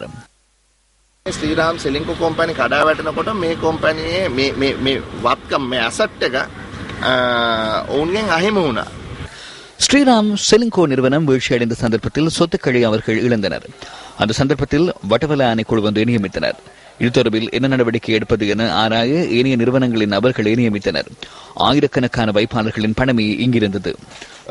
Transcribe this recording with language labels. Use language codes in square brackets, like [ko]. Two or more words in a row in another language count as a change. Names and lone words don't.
[si] ශ්‍රීරාම් සෙලින්කෝ කම්පැනි කඩා වැටෙනකොට මේ කම්පැනියේ මේ වත්කම් මේ ඇසට් එක ඔවුන්ගෙන් අහිමි වුණා. [ta] ஸ்ரீராம் செலிங்கோ நிறுவனம் வீழ்ச்சியடைந்த சந்தர்ப்பத்தில் சொத்துக்களை அவர்கள் இழந்தனர். அந்த சந்தர்ப்பத்தில் வட்டவல ஆணைக்குழு ஒன்றை நியமித்தனர். இது தொடர்பில் என்ன நடவடிக்கை எடுப்பது என ஆராய ஏனைய நிறுவனங்களின் நபர்களை நியமித்தனர். ஆயிரக்கணக்கான வைப்பாளர்களின் பணமே இங்கிருந்தது.